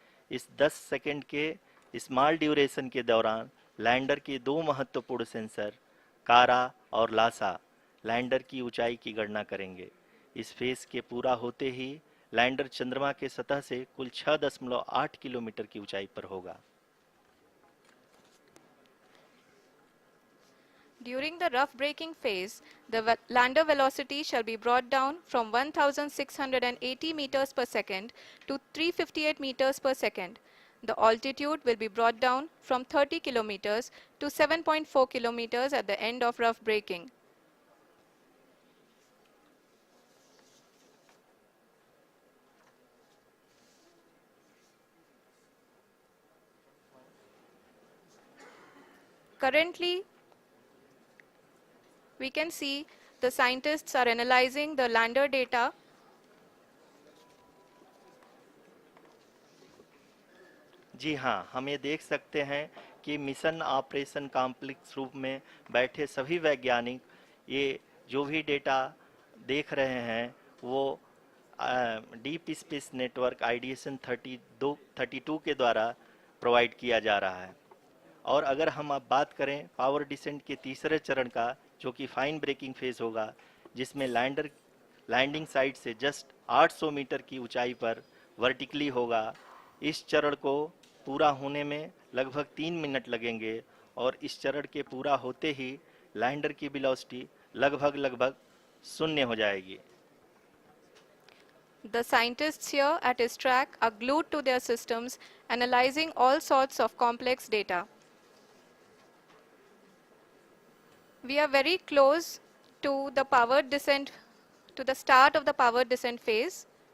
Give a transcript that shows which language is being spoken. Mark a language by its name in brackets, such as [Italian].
[Hindi] इस 10 सेकंड के small duration के दौरान लैंडर के 2 महत्वपूर्ण सेंसर कारा और लासा लैंडर की ऊंचाई की गणना करेंगे। इस फेज के पूरा होते ही लैंडर चंद्रमा के सतह से कुल 6.8 किलोमीटर की ऊंचाई पर होगा। [English] During the rough braking phase, the lander velocity shall be brought down from 1680 meters per second to 358 meters per second. The altitude will be brought down from 30 kilometers to 7.4 kilometers at the end of rough braking. Currently, we can see the scientists are analyzing the lander data. [Hindi] जी हाँ, हम ये देख सकते हैं कि mission operation complex रूप में बैठे सभी वैज्ञानिक ये जो भी डेटा देख रहे हैं वो डीप स्पेस नेटवर्क IDSN 32 के द्वारा प्रोवाइड किया जा रहा है। और अगर हम अब बात करें पावर डिसेंट के तीसरे चरण का, जो कि फाइन ब्रेकिंग फेज होगा, जिसमें लैंडिंग साइट से जस्ट 800 मीटर की ऊंचाई पर वर्टिकली होगा। इस चरण को पूरा होने में लगभग 3 मिनट लगेंगे और इस चरण के पूरा होते ही लैंडर की वेलोसिटी लगभग शून्य हो जाएगी। [English] The scientists here at ISRO are glued to their systems, analyzing all sorts of complex data. We are very close to the powered descent, to the start of the powered descent phase.